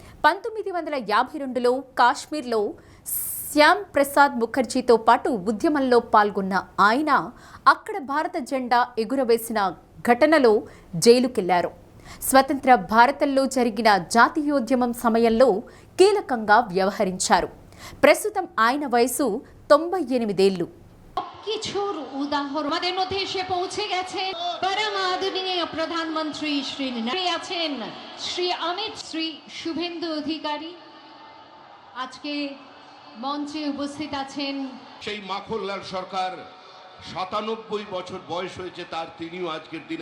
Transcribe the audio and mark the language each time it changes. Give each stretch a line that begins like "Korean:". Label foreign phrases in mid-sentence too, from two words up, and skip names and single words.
Telugu: 1952లో కాశ్మీర్లో శ్యామ్ ప్రసాద్ ముఖర్జీతో పాటు ఉద్యమంలో పాల్గొన్న ఆయన అక్కడ భారత జెండా ఎగురవేసిన ఘటనలో జైలుకెళ్లారు. స్వతంత్ర భారతంలో జరిగిన జాతీయోద్యమం సమయంలో కీలకంగా వ్యవహరించారు. ప్రస్తుతం ఆయన వయసు 98 ఏళ్లు.
Bangla: কিছুর উদাহরণ আমাদের মধ্যে এসে পৌঁছে গেছে পরম আদরণীয় প্রধানমন্ত্রী শ্রী আছেন শ্রী অমিত শ্রী শুভেন্দু অধিকারী আজকে মঞ্চে উপস্থিত আছেন। সেই মাখনলাল সরকার 97 বছর বয়স হয়েছে তার, তিনিও আজকের দিনে